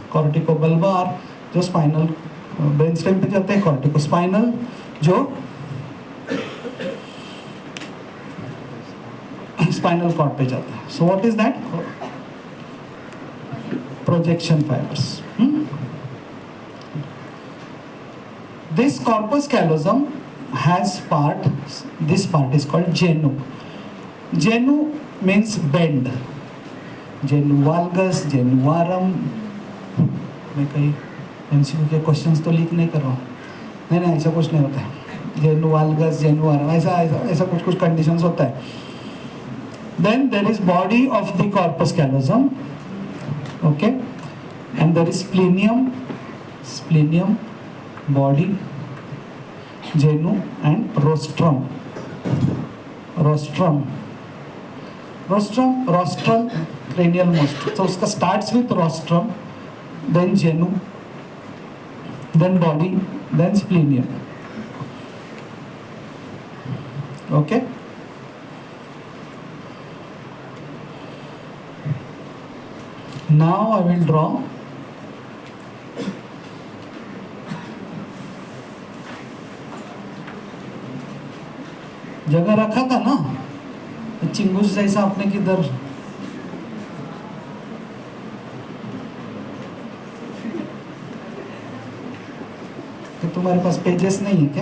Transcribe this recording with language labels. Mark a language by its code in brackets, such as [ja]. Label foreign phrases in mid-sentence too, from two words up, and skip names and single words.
[hi] कॉर्टिकोबल्बार जो [en] spinal brain stem [hi] पे जाते हैं, कॉर्टिकोस्पाइनल जो [en] spinal cord [hi] पे जाता है. [en] So what is that? Projection fibers. this corpus callosum has part, this part is called genu. Genu means bend. Genu valgus, genu varum. [hi] मैं कहीं MCQ के क्वेश्चंस तो लीक नहीं कर रहा हूँ. नहीं ऐसा कुछ नहीं होता है. [en] Genu valgus, genu varum, [hi] ऐसा कुछ कंडीशंस होता है. [en] Then there is body of the corpus callosum, okay, and there is splenium, body, genu and rostrum, rostral cranial most. So उसका starts with rostrum, then genu, then body, then splenium. Okay. Now I will draw [hi] जगह रखा था ना चिंगूस जैसा आपने किधर. तो तुम्हारे पास पेजेस नहीं है क्या?